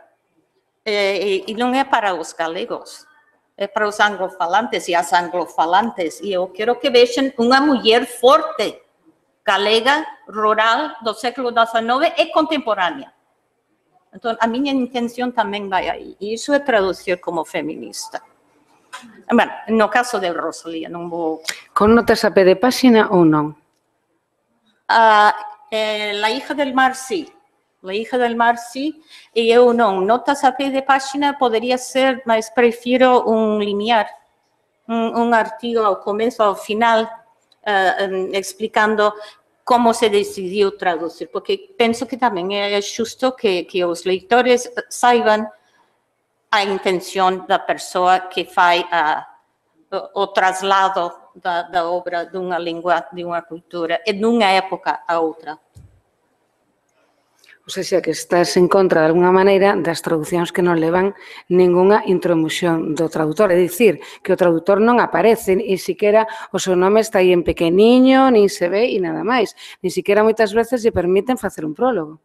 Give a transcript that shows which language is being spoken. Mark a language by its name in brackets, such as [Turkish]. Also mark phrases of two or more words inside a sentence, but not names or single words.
[Portuguese] E não é para os galegos, é para os anglofalantes e as anglofalantes. E eu quero que vejam uma mulher forte, galega, rural, do século XIX e contemporânea. Então, a minha intenção também vai aí. E isso é traduzir como feminista. [Galician] Bueno, no caso de Rosalía, non vou... Con notas a pé de página ou non? [Spanish] La hija del mar, sí. La hija del mar, sí. [Galician] E eu non. [Portuguese] Notas a pé de página poderia ser, mas prefiro [Galician] un linear, un artigo [Portuguese] ao começo, ao final, explicando como se decidiu traduzir, porque penso que também é justo que os leitores saibam a intenção da pessoa que faz o traslado da obra de uma língua, de uma cultura, e de uma época a outra. [Spanish] O sea, que estás en contra, de alguna [Galician] maneira, das traducións que non levan ningunha introdución do traductor. É dicir, que o traductor non aparece, e siquera o seu nome está aí en pequeniño, nin se ve e nada máis. [Spanish] Ni siquera [Galician] moitas veces lle permiten facer un prólogo.